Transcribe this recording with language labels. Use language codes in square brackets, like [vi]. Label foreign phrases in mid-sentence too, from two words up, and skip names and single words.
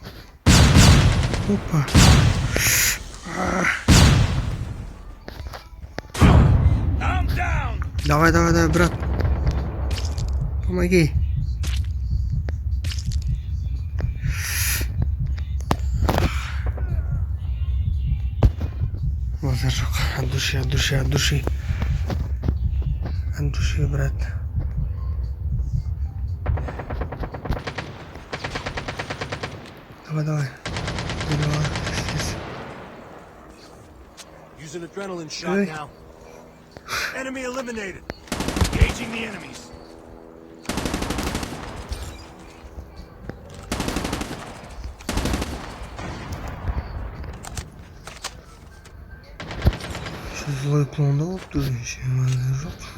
[ru] Опа. Давай, брат. [kk] Помоги. Лазер жоқ. [ru] От души. От души, брат. Давай. [en] Using adrenaline shot now. Enemy eliminated. Engaging the enemies. [ru] Злой план болыпты еще жоқ.